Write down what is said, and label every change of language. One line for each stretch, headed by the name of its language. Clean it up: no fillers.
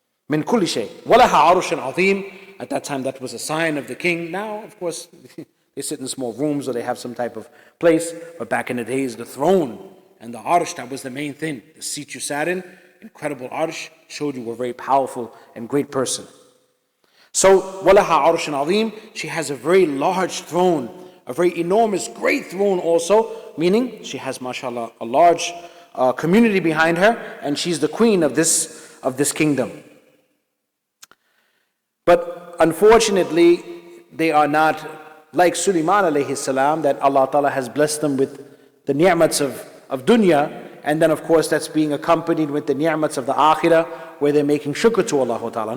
Arabic: مِنْ كُلِّ شَيْءٍ وَلَهَا عَرْشٌ عَظِيمٌ.
English: At that time, that was a sign of the king. Now, of course, they sit in small rooms or they have some type of place. But back in the days, the throne and the arsh, that was the main thing. The seat you sat in, incredible arsh, showed you were a very powerful and great person. So, وَلَهَا عَرْشٌ عَظِيمٌ. She has a very large throne, a very enormous, great throne also, meaning she has, mashallah, a large community behind her, and she's the queen of this kingdom. But unfortunately, they are not like Sulaiman alayhi salam, that Allah Ta'ala has blessed them with the ni'mats of dunya, and then of course that's being accompanied with the ni'mats of the akhirah, where they're making shukr to Allah Ta'ala.